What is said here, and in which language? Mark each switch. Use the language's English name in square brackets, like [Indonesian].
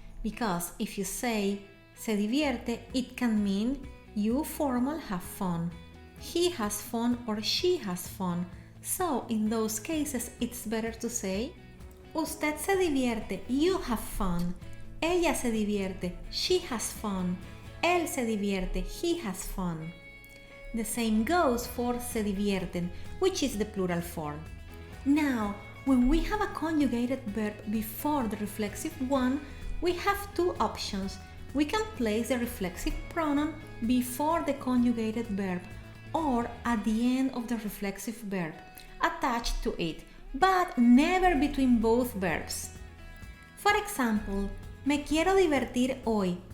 [English] Because if you say [Spanish] se divierte, [English] it can mean you formal have fun, he has fun or she has fun. So in those cases, it's better to say [Spanish] usted se divierte, [English] you have fun. [Spanish] Ella se divierte, [English] she has fun. [Spanish] Él se divierte, [English] he has fun. The same goes for [Spanish] se divierten, [English] which is the plural form. Now, when we have a conjugated verb before the reflexive one, we have two options. We can place the reflexive pronoun before the conjugated verb or at the end of the reflexive verb, attached to it, but never between both verbs. For example, [Spanish] me quiero divertir hoy.